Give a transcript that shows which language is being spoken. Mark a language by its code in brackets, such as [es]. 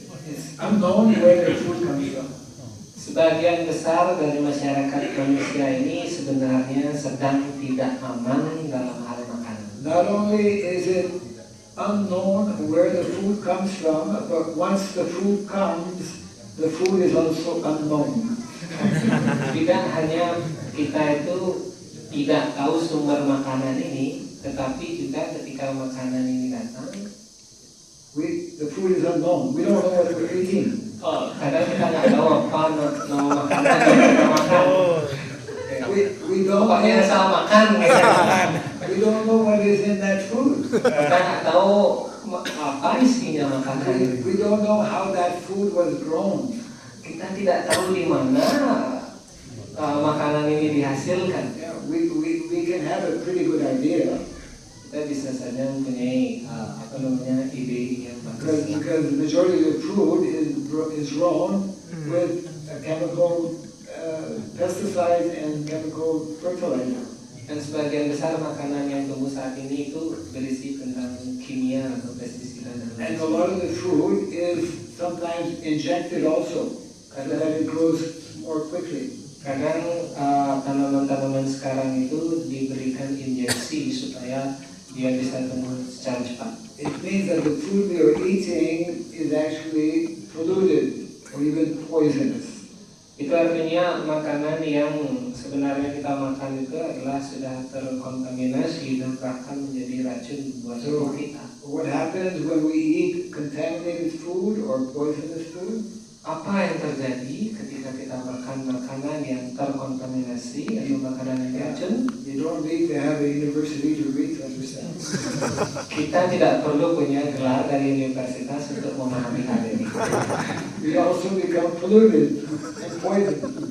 [en] It's unknown where their food comes from. [id] Sebagian besar dari masyarakat manusia ini sebenarnya sedang tidak aman dalam hal makanan. [en] Not only is it unknown where the food comes from, but once the food comes, the food is also unknown. [id] Tidak hanya kita itu tidak tahu sumber makanan ini, tetapi juga ketika makanan ini datang, [en] The food is unknown. We don't know what we're eating. [id] kadang kita nggak tahu apa nama makanan yang kita makan. [en] We don't [id] Pokoknya [en] know, [id] asal makan gitu. [en] we don't know what is in that food. [id] Kita nggak tahu apa isinya makanan. [en] We don't know how that food was grown. [id] Kita tidak tahu di mana makanan ini dihasilkan. [en] Yeah, we can have a pretty good idea [id] Kita bisa saja mempunyai ide yang bagus. [en] because the majority of the food is grown with chemical pesticides and chemical fertilizer. [id] Dan sebagian besar makanan yang tumbuh saat ini itu berisi tentang kimia atau pestisida dan [en] And a lot of the food is sometimes injected also, so that it grows more quickly. [id] Kadang tanaman-tanaman sekarang itu diberikan injeksi supaya dia bisa tumbuh secara cepat. [en] It means that the food we are eating is actually polluted or even poisonous. [id] Itu artinya makanan yang sebenarnya kita makan itu adalah sudah terkontaminasi dan bahkan menjadi racun buat tubuh kita. [en] What happens when we eat contaminated food or poisonous food? [id] Apa yang terjadi ketika kita makan makanan yang terkontaminasi atau makanan yang racun? [en] You don't need to have a university to read to understand. [id] Kita tidak perlu punya gelar dari universitas untuk memahami hal ini. [en] We also become polluted and poisoned.